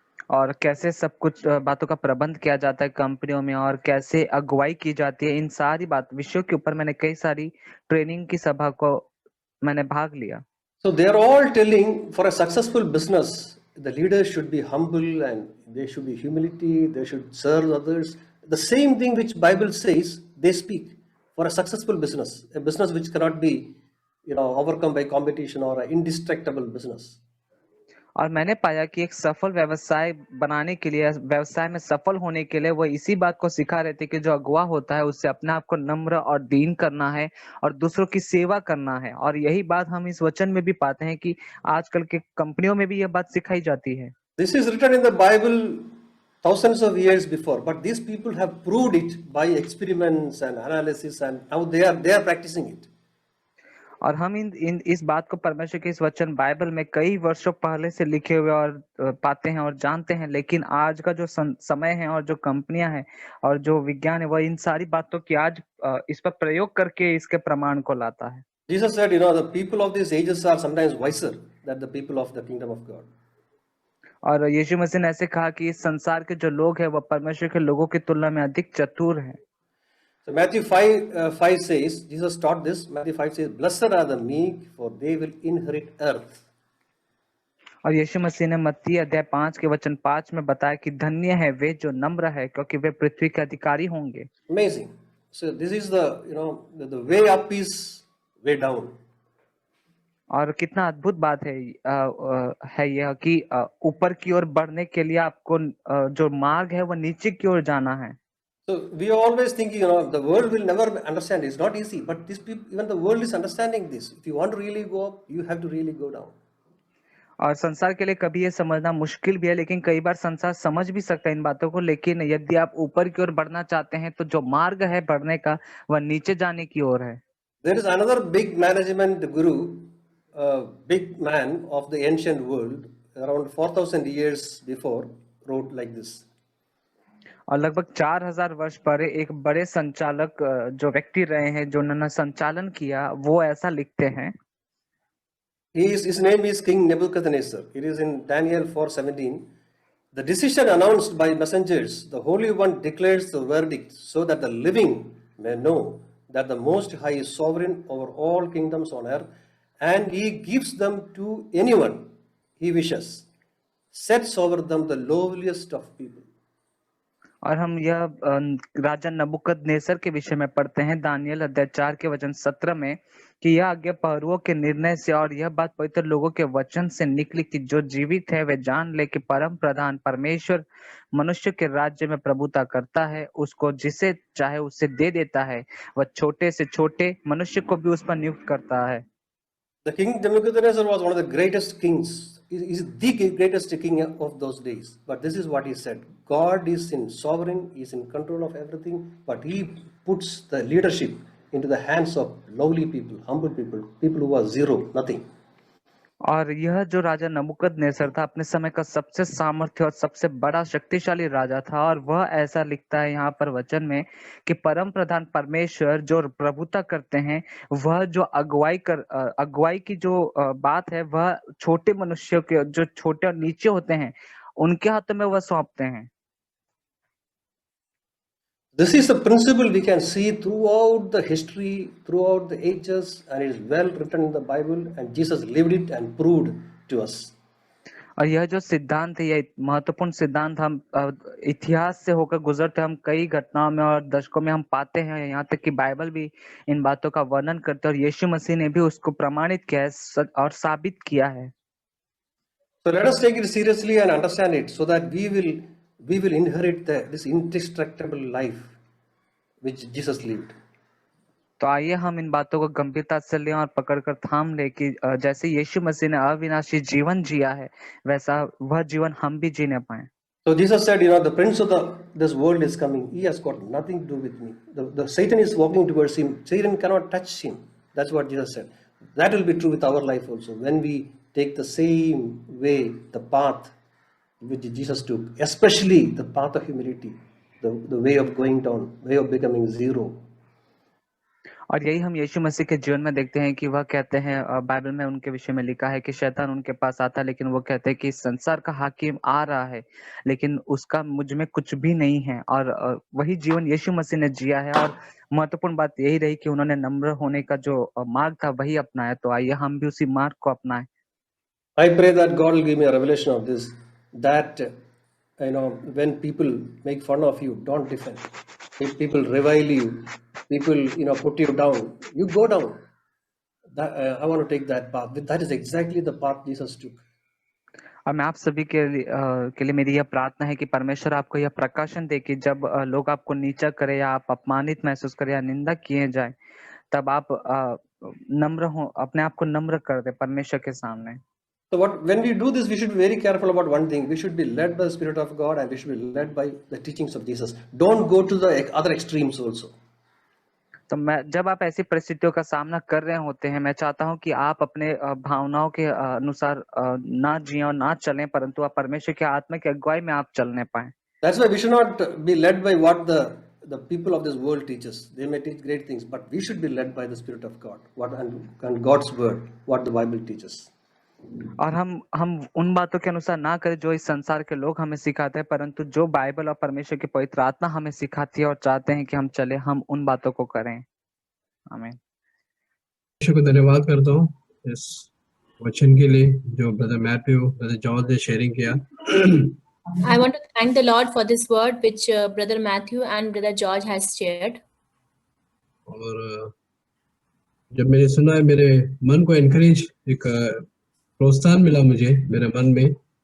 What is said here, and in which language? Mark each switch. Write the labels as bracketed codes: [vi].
[hi] और कैसे सब कुछ बातों का प्रबंध किया जाता है कंपनियों में और कैसे अगुवाई की जाती है, इन सारी विषयों के ऊपर मैंने कई सारी ट्रेनिंग की सभा को मैंने भाग लिया. [en] So they are all telling for a successful business, the leaders should be humble and there should be humility, they should serve others. the same thing which Bible says, they speak for a successful business, a business which cannot be, overcome by competition, or an indestructible business. [hi] और मैंने पाया कि एक सफल व्यवसाय बनाने के लिए, व्यवसाय में सफल होने के लिए वो इसी बात को सिखा रहे थे कि जो अगुवा होता है उससे अपने आप को नम्र और दीन करना है और दूसरों की सेवा करना है। और यही बात हम इस वचन में भी पाते हैं कि आजकल के कंपनियों में भी यह बात सिखाई जाती है। [en] This is written in the Bible thousands of years before, but these people have proved it by experiments and analysis, and now they are practicing it. [hi] और हम इस बात को परमेश्वर के इस वचन बाइबल में कई वर्षों पहले से लिखे हुए और पाते हैं और जानते हैं, लेकिन आज का जो समय है और जो कंपनियां हैं और जो विज्ञान है वह इन सारी बातों की आज इस पर प्रयोग करके इसके प्रमाण को लाता है। [en] Jesus said, the people of these ages are sometimes wiser than the people of the kingdom of God. [hi] और यीशु मसीह ने ऐसे कहा कि इस संसार के जो लोग हैं वह परमेश्वर के लोगों की तुलना में अधिक चतुर हैं। [en] So Matthew 5 says, Jesus taught this. Matthew 5 says, "Blessed are the meek, for they will inherit earth." [hi] और यीशु मसीह ने मत्ती अध्याय 5 के वचन 5 में बताया कि धन्य है वे जो नम्र है, क्योंकि वे पृथ्वी के अधिकारी होंगे। [en] Amazing. So this is the way up is way down. [hi] और कितना अद्भुत बात है यह कि ऊपर की ओर बढ़ने के लिए आपको जो मार्ग है वह नीचे की ओर जाना है। [en] So we are always thinking, the world will never understand. It's not easy, but these people, even the world is understanding this. If you want to really go up, you have to really go down. [hi] और संसार के लिए कभी ये समझना मुश्किल भी है, लेकिन कई बार संसार समझ भी सकता है इन बातों को। लेकिन यदि आप ऊपर की ओर बढ़ना चाहते हैं तो जो मार्ग है बढ़ने का वह नीचे जाने की ओर है। [en] There is another big management guru, big man of the ancient world, around 4,000 years before, wrote like this. [hi] और लगभग 4000 वर्ष पहले एक बड़े संचालक जो व्यक्ति रहे हैं, जो उन्होंने संचालन किया, वो ऐसा लिखते हैं। [en] His name is King Nebuchadnezzar. It is in Daniel 4:17. The decision announced by messengers, the Holy One declares the verdict, so that the living may know that the Most High is sovereign over all kingdoms on earth, and He gives them to anyone He wishes, sets over them the lowliest of people. [hi] और हम यह राजा नबूकदनेस्सर के विषय में पढ़ते हैं Daniel अध्याय 4 के वचन 17 में कि यह आज्ञा पहरुओं के निर्णय से और यह बात पवित्र लोगों के वचन से निकली कि जो जीवित है वे जान ले कि परम प्रधान परमेश्वर मनुष्य के राज्य में प्रभुता करता है, उसको जिसे चाहे उसे दे देता है, वह छोटे से छोटे मनुष्य को भी उस पर नियुक्त करता है। [en] The king Nebuchadnezzar was one of the greatest kings. He is the greatest king of those days. But this is what he said: God is sovereign, He is in control of everything, but He puts the leadership into the hands of lowly people, humble people, people who are zero, nothing. [hi] और यह जो राजा नबूकदनेस्सर था अपने समय का सबसे सामर्थ्य और सबसे बड़ा शक्तिशाली राजा था, और वह ऐसा लिखता है यहाँ पर वचन में कि परम प्रधान परमेश्वर जो प्रभुता करते हैं, वह जो अगुवाई की जो बात है वह छोटे मनुष्यों के, जो छोटे और नीचे होते हैं, उनके हाथों में वह सौंपते हैं। [en] This is a principle we can see throughout the history, throughout the ages, and it is well written in the Bible, and Jesus lived it and proved to us. [hi] और यह जो सिद्धांत है, यह महत्वपूर्ण सिद्धांत हम इतिहास से होकर गुजरते हम कई घटनाओं में और दशकों में हम पाते हैं, यहाँ तक कि बाइबल भी इन बातों का वर्णन करते हैं और यीशु मसीह ने भी उसको प्रमाणित किया है और साबित किया है। [en] So let us take it seriously and understand it, so that we will inherit this indestructible life which Jesus lived. [hi] तो आइए हम इन बातों को गंभीरता से लें और पकड़कर थाम लें कि जैसे यीशु मसीह ने अविनाशी जीवन जिया है, वैसा वह जीवन हम भी जीने पाए। [en] So Jesus said, the prince of this world is coming. He has got nothing to do with me. The Satan is walking towards him. Satan cannot touch him. That's what Jesus said. That will be true with our life also. When we take the same way, the path which Jesus took, especially the path of humility, the way of going down, way of becoming zero. [hi] और यही हम यीशु मसीह के जीवन में देखते हैं कि वह कहते हैं, बाइबल में उनके विषय में लिखा है कि शैतान उनके पास आता है, लेकिन वो कहते हैं कि संसार का हाकिम आ रहा है लेकिन उसका मुझ में कुछ भी नहीं है। और वही जीवन यीशु मसीह ने जिया है और महत्वपूर्ण बात यही रही कि उन्होंने नम्र होने का जो मार्ग था वही अपनाया। तो आइए हम भी उसी मार्ग को अपनाएं। [en] I pray that God will give me a revelation of this, that when people make fun of you, don't defend. If people revile you, people put you down, you go down. I want to take that path. That is exactly the path Jesus took. [hi] और मैं आप सभी के लिए मेरी यह प्रार्थना है कि परमेश्वर आपको यह प्रकाशन दे कि जब लोग आपको नीचा करें या आप अपमानित महसूस करें या निंदा किए जाए, तब आप नम्र हो, अपने आप को नम्र कर दे परमेश्वर के सामने. [en] So when we do this, we should be very careful about one thing. We should be led by the Spirit of God, and we should be led by the teachings of Jesus. Don't go to the other extremes also. [hi] तो जब आप ऐसी परिस्थितियों का सामना कर रहे होते हैं, मैं चाहता हूं कि आप अपने भावनाओं के अनुसार ना जिए और ना चलें, परंतु आप परमेश्वर के आत्मा की अगुवाई में आप चलने पाए. [en] That's why we should not be led by what the people of this world teaches. They may teach great things, but we should be led by the Spirit of God, and God's word, what the Bible teaches. [hi] और हम उन बातों के अनुसार ना करें जो इस संसार के लोग हमें सिखाते हैं, परंतु जो बाइबल और परमेश्वर की पवित्र आत्मा हमें सिखाती है और चाहते हैं कि हम चले, हम उन बातों को करें. आमीन. परमेश्वर को धन्यवाद करता हूँ इस वचन के लिए जो ब्रदर मैथ्यू, ब्रदर जॉर्ज ने शेयरिंग किया. [en] I want to thank the Lord for this word which Brother Matthew and Brother George has shared. [hi] और जब मैंने सुना है, मेरे मन को एनकरेज, एक प्रोत्साहन मिला मुझे मेरे मन में.